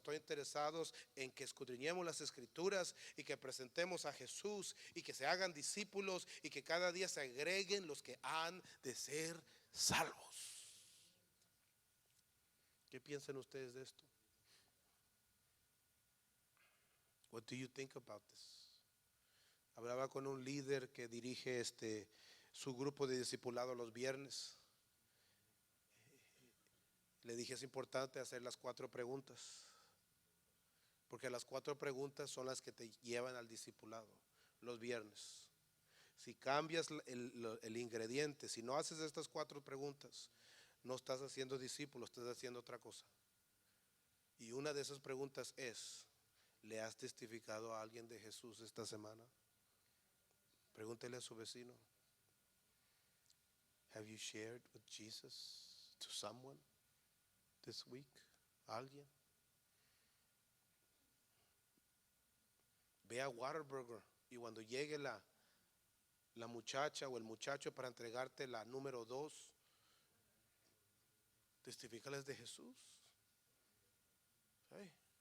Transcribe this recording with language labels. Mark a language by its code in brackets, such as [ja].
[es] Estoy interesado en que escudriñemos las escrituras y que presentemos a Jesús y que se hagan discípulos y que cada día se agreguen los que han de ser salvos. ¿Qué piensan ustedes de esto? [en] What do you think about this? [es] Hablaba con un líder que dirige su grupo de discipulado los viernes. Le dije, es importante hacer las 4 preguntas, porque las 4 preguntas son las que te llevan al discipulado los viernes. Si cambias el ingrediente, si no haces estas 4 preguntas, no estás haciendo discípulo, estás haciendo otra cosa. Y una de esas preguntas es, ¿le has testificado a alguien de Jesús esta semana? Pregúntele a su vecino. [en] Have you shared with Jesus to someone this week? [es] ¿Alguien? Ve a Whataburger y cuando llegue la muchacha o el muchacho para entregarte la número 2, testifícales de Jesús. ¿Sí?